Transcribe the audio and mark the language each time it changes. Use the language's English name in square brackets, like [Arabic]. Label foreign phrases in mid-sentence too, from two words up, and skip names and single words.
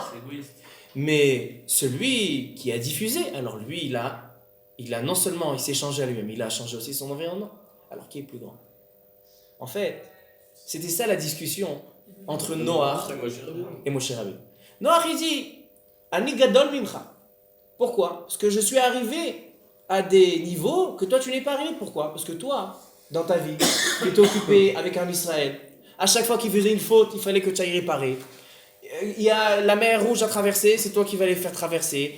[French] Mais celui qui a diffusé, alors lui, il a non seulement, il s'est changé à lui-même, il a changé aussi son environnement. Alors qui est plus grand? En fait, c'était ça la discussion entre Noach et Moshe Rabbeinu. Noach, il dit, [Hebrew] אני גדול ממך. [French] Pourquoi? Parce que je suis arrivé à des niveaux que toi tu n'es pas arrivé. Pourquoi? Parce que toi, dans ta vie, tu étais occupé avec un Israël. À chaque fois qu'il faisait une faute, il fallait que tu ailles réparer. Il y a la mer rouge à traverser, c'est toi qui vas les faire traverser.